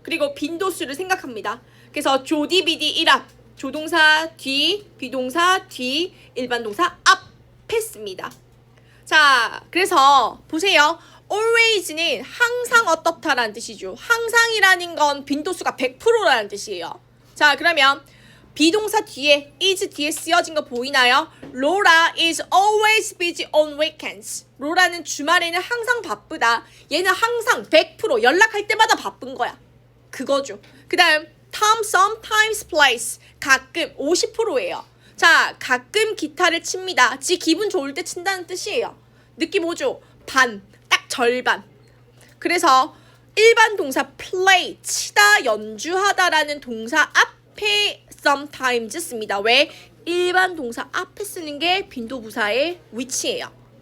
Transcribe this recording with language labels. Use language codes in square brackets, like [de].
[ko] 그리고 빈도수를 생각합니다. 그래서 조디비디 1앞 조동사 뒤, 비동사 뒤, 일반 동사 앞에 씁니다. 자, 그래서 보세요. always는 항상 어떻다라는 뜻이죠. 항상이라는 건 빈도수가 100%라는 뜻이에요. 자, 그러면 비동사 뒤에 is 뒤에 쓰여진 거 보이나요? [en] Laura is always busy on weekends. [ko] 로라는 주말에는 항상 바쁘다. 얘는 항상 100% 연락할 때마다 바쁜 거야. 그거죠. 그 다음 [en] Tom sometimes plays. [ko] 가끔 50%예요. 자, 가끔 기타를 칩니다. 지 기분 좋을 때 친다는 뜻이에요. 느낌 오죠? 반, 딱 절반. 그래서 일반 동사 play, 치다, 연주하다라는 동사 앞에 sometimes 씁니다. 왜? 일반 동사 앞에 쓰는 게 빈도부사의 위치예요.